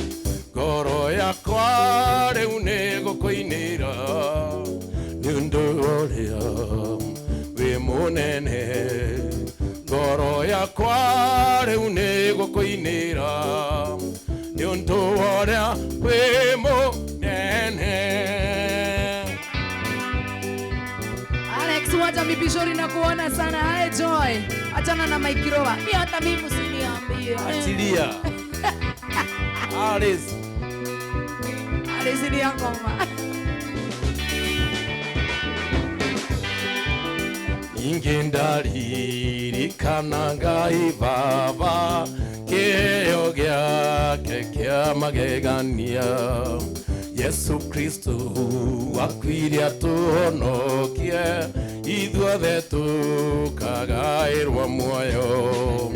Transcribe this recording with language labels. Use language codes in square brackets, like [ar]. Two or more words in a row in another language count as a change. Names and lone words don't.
[ki] Ngoro yakwa rĩu nĩ gũkũinĩra nĩ ũndũ ũrĩa wĩ mũnene. Ngoro yakwa rĩu nĩ gũkũinĩra nĩ ũndũ ũrĩa wĩ mũnene. [sw] Alex wacha mipishori na kuona sana. Hai Joy, achana na Maikiroba. Mimi hata mimi usiniambie. Achilia. Alice [ki] ni ngoma. Ingendaririkana Ngai Baba kĩheo gĩake kĩa magegania. Yesu Kristo wakuire atuhonokie ithuothe tukagaĩrwo muoyo.